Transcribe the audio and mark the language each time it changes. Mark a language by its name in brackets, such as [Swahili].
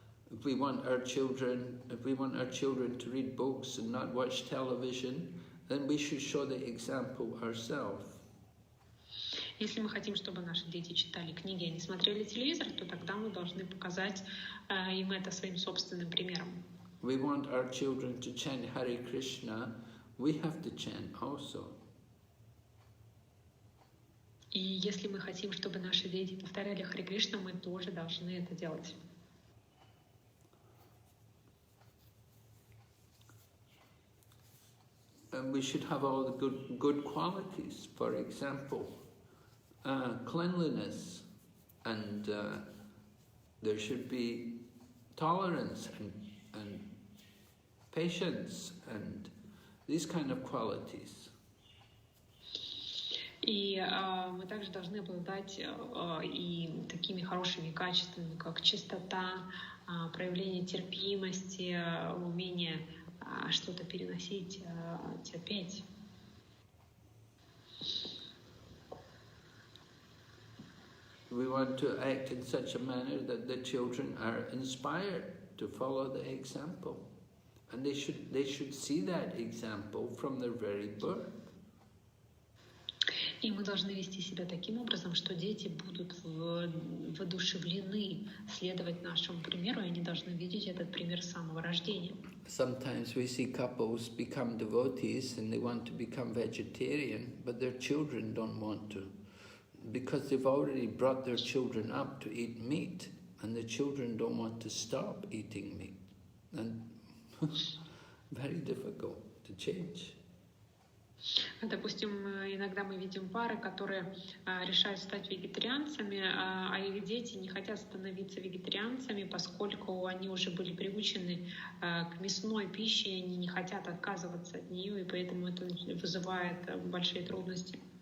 [English] If we want our children to read books and not watch television, then we should show the example ourselves. [Russian] Если мы хотим, чтобы наши дети читали книги, а не смотрели телевизор, то тогда мы должны показать им это своим собственным примером. [English] We want our children to chant Hare Krishna, we have to chant also. [Russian] И если мы хотим, чтобы наши дети повторяли Харе Кришна, мы тоже должны это делать. [English] And we should have all the good qualities. For example, cleanliness, and there should be tolerance and patience and these kind of qualities. [Russian] И мы также должны обладать и такими хорошими качествами, как чистота, проявление терпимости, умение что-то переносить, терпеть. [English] We want to act in such a manner that the children are inspired to follow the example, and they should see that example from their very birth. [Russian] И мы должны вести себя таким образом, что дети будут воодушевлены следовать нашему примеру, и они должны видеть этот пример с самого рождения. [English] Sometimes we see couples become devotees and they want to become vegetarian, but their children don't want to, because they've already brought their children up to eat meat, and the children don't want to stop eating meat. And very difficult to change. [Russian] Допустим, иногда мы видим пары, которые решают стать вегетарианцами, а их дети не хотят становиться вегетарианцами, поскольку они уже были приучены к мясной пище, и они не хотят отказываться от нее, и поэтому это вызывает большие трудности.